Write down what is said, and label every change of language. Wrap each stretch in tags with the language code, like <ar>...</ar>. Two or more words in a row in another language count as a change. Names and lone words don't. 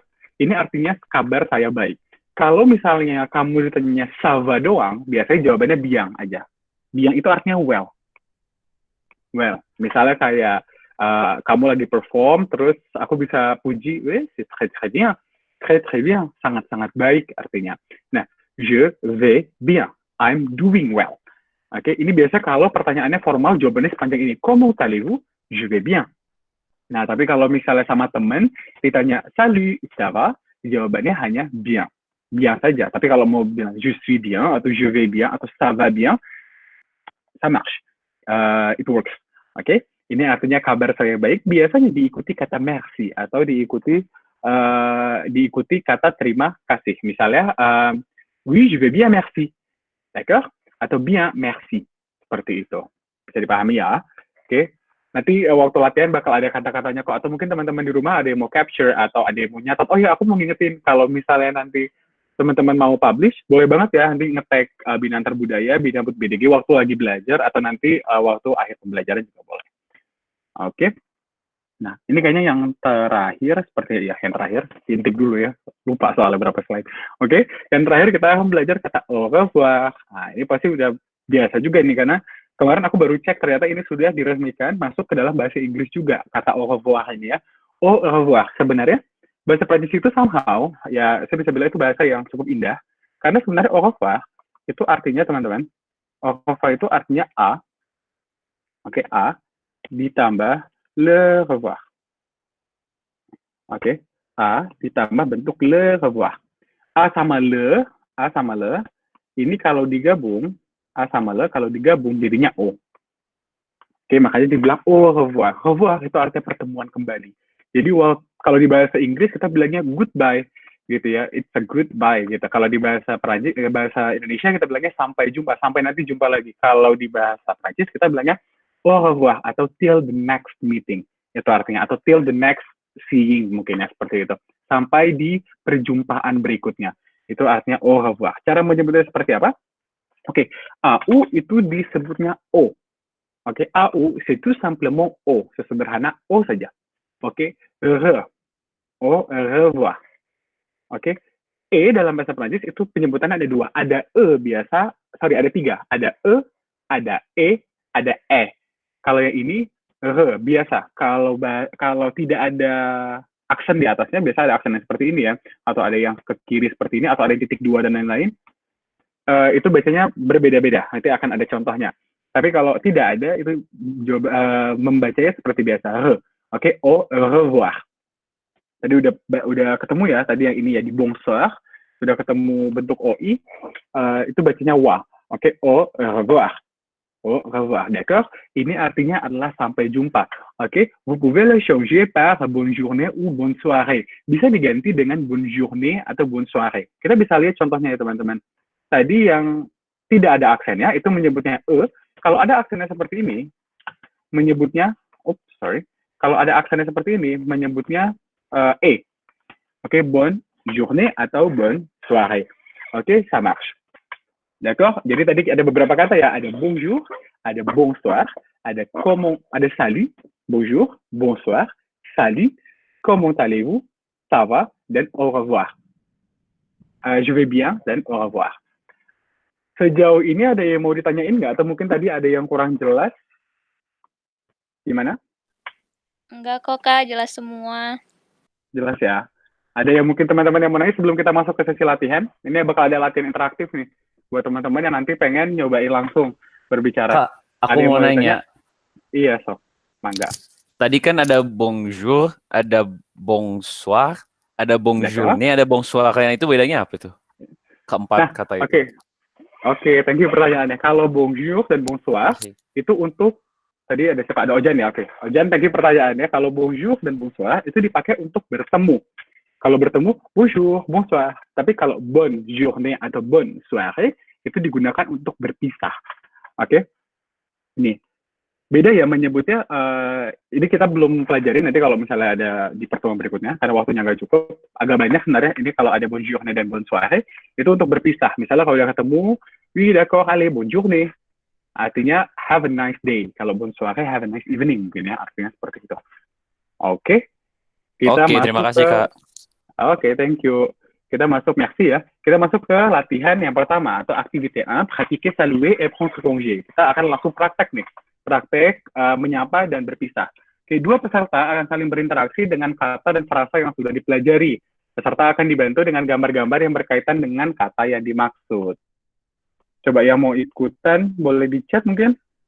<id>Ini artinya kabar saya baik. Kalau misalnya kamu ditanya</id> <fr>ça va</fr> <id>doang, biasanya jawabannya bien aja. Bien itu artinya well. Well, misalnya kayak kamu lagi perform, terus aku bisa puji,</id> <fr>c'est très très bien, très très bien,</fr> <id>sangat-sangat baik artinya. Nah,</id> <fr>je vais bien,</fr> <en>I'm doing well.</en> <id>Oke, ini biasa kalau pertanyaannya formal, jawabannya sepanjang ini.</id> <fr>Comment allez-vous? Je vais bien.</fr> <id>Nah, tapi kalau misalnya sama teman, ditanya,</id> <fr>salut, ça va?</fr> <id>Jawabannya hanya bien. Bien saja. Tapi kalau mau bilang,</id> <fr>je suis bien, atau je vais bien, atau ça va bien, ça marche.</fr> <en>It works.</en> <id>Oke? Ini artinya kabar saya baik, biasanya diikuti kata merci, atau diikuti kata terima kasih. Misalnya,</id> <fr>oui, je vais bien, merci. D'accord? Atau bien, merci.</fr> <id>Seperti itu. Bisa dipahami ya? Oke? Nanti waktu latihan bakal ada kata-katanya kok. Atau mungkin teman-teman di rumah ada yang mau capture, atau ada yang mau nyatat. Oh ya, aku mau ngingetin, kalau misalnya nanti teman-teman mau publish, boleh banget ya nanti nge-tag Binantar Budaya, Binabut BDG waktu lagi belajar, atau nanti waktu akhir pembelajaran juga boleh. Oke. Nah, ini kayaknya yang terakhir, seperti ya, yang terakhir, intip dulu ya. Lupa soalnya berapa slide. Oke, yang terakhir kita akan belajar kata</id> <fr>au revoir.</fr> <id>Nah, ini pasti udah biasa juga nih, karena kemarin aku baru cek ternyata ini sudah diresmikan masuk ke dalam bahasa Inggris juga, kata</id> <fr>au revoir</fr> <id>ini ya.</id> <fr>Au revoir,</fr> <id>sebenarnya bahasa Prancis itu somehow, ya saya bisa bilang itu bahasa yang cukup indah, karena sebenarnya</id> <fr>au revoir</fr> <id>itu artinya teman-teman,</id> <fr>au revoir</fr> <id>itu artinya A, oke, A, ditambah</id> <fr>le revoir.</fr> <id>Oke, A ditambah bentuk</id> <fr>le revoir.</fr> <id>A sama le, ini kalau digabung, A sama le kalau digabung jadinya O. Oke, makanya dibilang</id> <fr>au revoir.</fr> <id>Revoir itu artinya pertemuan kembali. Jadi kalau di bahasa Inggris kita bilangnya goodbye, gitu ya.</id> <en>It's a goodbye gitu.</en> <id>Kalau di bahasa Prancis, bahasa Indonesia kita bilangnya sampai jumpa, sampai nanti jumpa lagi. Kalau di bahasa Prancis kita bilangnya</id> <fr>au revoir</fr> <id>atau</id> <en>till the next meeting.</en> <id>Itu artinya, atau</id> <en>till the next seeing</en> <id>mungkin ya, seperti itu. Sampai di perjumpaan berikutnya. Itu artinya</id> <fr>au revoir.</fr> <id>Cara menyebutnya seperti apa? Oke, AU itu disebutnya O. Oke,</id> <fr>AU c'est tout simplement O,</fr> <id>sesederhana O saja. Oke,</id> <fr>au revoir.</fr> <id>Oke, E dalam bahasa Prancis itu penyebutannya ada dua. Ada biasa, ada tiga. Ada ada E, ada E. Kalau yang ini biasa. Kalau tidak ada aksen di atasnya, biasa ada aksen yang seperti ini ya, atau ada yang ke kiri seperti ini, atau ada titik dua dan lain-lain. Itu bacanya berbeda-beda. Nanti akan ada contohnya. Tapi kalau tidak ada, itu membacanya seperti biasa. Oke,</id> <fr>au revoir.</fr> <id>Tadi udah ketemu ya, tadi yang ini ya di bonsoir, sudah ketemu bentuk OI, itu bacanya wa. Oke,</id> <fr>au revoir. Au revoir, d'accord?</fr> <id>Ini artinya adalah sampai jumpa. Oke,</id> <fr>vous pouvez le changer par bonne journée ou bonne soirée.</fr> <id>Bisa diganti dengan</id> <fr>bonne journée</fr> <id>atau</id> <fr>bonne soirée.</fr> <id>Kita bisa lihat contohnya ya teman-teman. Tadi yang tidak ada aksennya, itu menyebutnya Kalau ada aksennya seperti ini, menyebutnya, kalau ada aksennya seperti ini, menyebutnya E. Oke,</id> <fr>bonne journée atau bonne soirée. Oke, ça marche. D'accord?</fr> <id>Jadi tadi ada beberapa kata ya, ada bonjour, ada bonsoir, ada</id> <fr>salut, bonjour, bonsoir, salut, comment allez-vous, ça va,</fr> <id>dan</id> <fr>au revoir. Je vais bien, dan au revoir.</fr> <id>Sejauh ini ada yang mau ditanyain nggak? Atau mungkin tadi ada yang kurang jelas? Gimana? Enggak kok, Kak. Jelas semua. Jelas ya. Ada yang mungkin teman-teman yang mau nanya sebelum kita masuk ke sesi latihan? Ini bakal ada latihan interaktif nih. Buat teman-teman yang nanti pengen nyobain langsung berbicara. Kak, aku mau nanya. Iya, Sob. Mangga. Tadi kan ada bonjour, ada bonsoir, ada bonjourné, ada bonsoir. Yang itu bedanya apa tuh? Keempat kata itu. Oke,</id> <en>thank you pertanyaannya.</en> <id>Kalau bonjour dan bonsoir, itu untuk, tadi ada siapa? Ada Ojan ya? Oke. Ojan,</id> <en>thank you pertanyaannya.</en> <id>Kalau bonjour dan bonsoir, itu dipakai untuk bertemu. Kalau bertemu,</id> <fr>bonjour, bonsoir.</fr> <id>Tapi kalau</id> <fr>bonne journée atau bonne soirée,</fr> <id>itu digunakan untuk berpisah. Oke? Ini. Beda ya menyebutnya, ini kita belum pelajarin, nanti kalau misalnya ada di pertemuan berikutnya, karena waktunya nggak cukup, agak banyak sebenarnya ini kalau ada</id> <fr>bonne journée</fr> <id>dan</id> <fr>bonne soirée,</fr> <id>itu untuk berpisah. Misalnya kalau udah ketemu,</id> <fr>oui d'accord, allez, bonne journée.</fr> <id>Artinya,</id> <en>have a nice day.</en> <fr>Kalau bonne soirée,</fr> <en>have a nice evening,</en> <id>mungkin ya, artinya seperti itu. Oke? Kita masuk terima kasih, Kak. Oke,</id> <en>thank you.</en> <id>Kita masuk, merci ya. Kita masuk ke latihan yang pertama, atau</id> <fr>activité 1, pratiquer, saluer, et prendre congé.</fr> <id>Kita akan langsung praktek nih. Praktek menyapa dan berpisah. Kedua peserta akan saling berinteraksi dengan kata dan frasa yang sudah dipelajari. Peserta akan dibantu dengan gambar-gambar yang berkaitan dengan kata yang dimaksud. Coba yang mau ikutan, boleh di chat mungkin?</id>